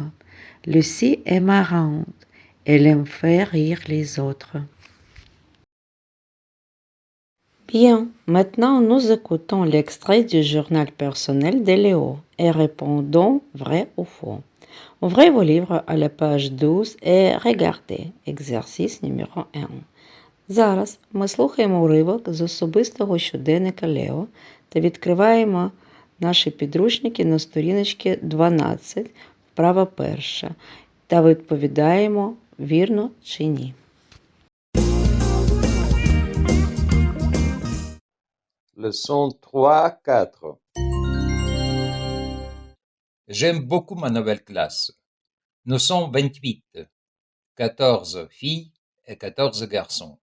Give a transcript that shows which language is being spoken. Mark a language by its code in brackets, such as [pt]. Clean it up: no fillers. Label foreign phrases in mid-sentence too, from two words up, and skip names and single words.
[fr] Lucie est marrante, elle aime faire rire les autres. Bien, maintenant nous écoutons l'extrait du journal personnel de Léo et répondons vrai ou faux. Ouvrez vos livres à la page 12 et regardez exercice numéro 1. [uk] Зараз ми слухаємо уривок з особистого щоденника Лео та відкриваємо наші підручники на сторіночці 12, вправа перша, та відповідаємо вірно чи ні. [fr] Leçon 3-4. J'aime beaucoup ma nouvelle classe. Nous sommes 28, 14 filles et 14 garçons.